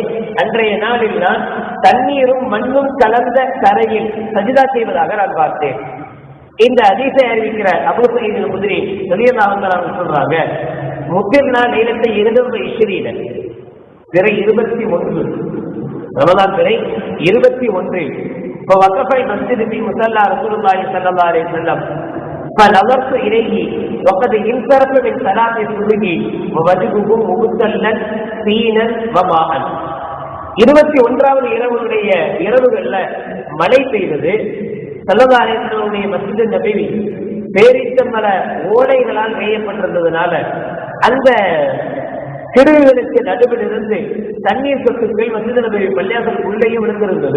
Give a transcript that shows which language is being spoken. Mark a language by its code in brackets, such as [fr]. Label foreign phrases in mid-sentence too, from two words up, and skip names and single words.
[ta] அன்றைய நாளில் நான் தண்ணீரும் மண்ணும் கலந்த தரையில் சஜிதா செய்வதாக நான் பார்த்தேன். இந்த ஹதீஸை அறிவிக்கிற அபூ சயீத் அல்-குத்ரி [ar] رضي الله عنه [ta] சொல்றாங்க, [ar] مطرنا ليلة [ta] 20 பிறை 21 ரமலான் பிறை 21 [ar] فوقف المسجد في مصلى رسول الله صلى الله عليه وسلم فنظرت إليه وقد انصرف من صلاة الصبح ووجهه مبتلا طينا وماء. [ta] 21வது இரவுடைய இரவுகள்ல மழை பெய்தது. [ar] صلى الله عليه وسلم [ta] மஸ்ஜித் நபவி பேரித்தமர ஓடைகளால் மேயப்பட்டிருந்ததுனால அந்த கிடுகுகளுக்கு நடுவில் இருந்து தண்ணீர் சொட்டுகள் மஸ்ஜித் நபவி பள்ளியாசல் உள்ளேயும் விழுந்திருந்தது.